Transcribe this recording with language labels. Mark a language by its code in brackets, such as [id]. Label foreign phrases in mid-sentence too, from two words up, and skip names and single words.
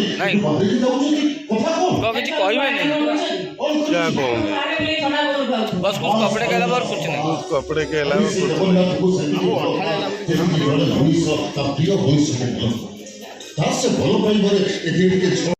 [or] ନାଇଁ। ବାହାରିକି ଯାଉଛନ୍ତି। କଥା କ'ଣ? ତ କିଛି କହିବେନି। [hi] बस कुछ कपड़े के अलावा और कुछ नहीं। कपड़े के अलावा [or] ସେ ଜଗନ୍ନାଥଙ୍କୁ ସେତିକି ଭଲ ଯେମିତି ଜଣେ ମଣିଷ ତା ପ୍ରିୟ ମଣିଷକୁ ଭଲ ତା ସେ ଭଲ ପାଇବାରେ ଏଠି ଟିକେ